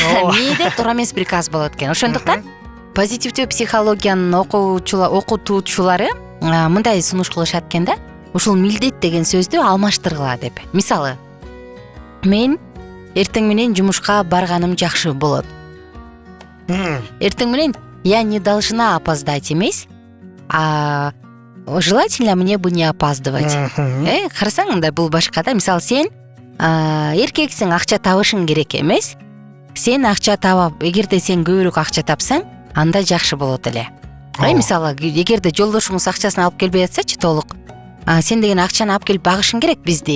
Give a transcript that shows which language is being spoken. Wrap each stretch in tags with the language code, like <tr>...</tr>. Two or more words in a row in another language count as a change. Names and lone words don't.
<ky>Мээде туура эмес приказ болот экен. Ошондуктан позитивдүү психологиянын окутуучулары мындай сунуш кылышат экен да. Ушул милдет деген сөздү алмаштыргыла деп. Мисалы, мен эртең менен жумушка барганым жакшы болот. Эртең менен</ky> <ru>я не должна опоздать эмес, а желательно мне бы не опаздывать.</ru> <ky>Карасаң, мындай бул башка да. Мисалы, сен эркексиң, акча табышың керек эмес. Сен акча табап, эгерде сен көбүрөөк акча тапсаң, анда жакшы болот эле. Мисалы, эгерде жолдошуңуз акчасын алып келбей атсачы толук, сен деген акчаны алып келип багышың керек бизди.</ky>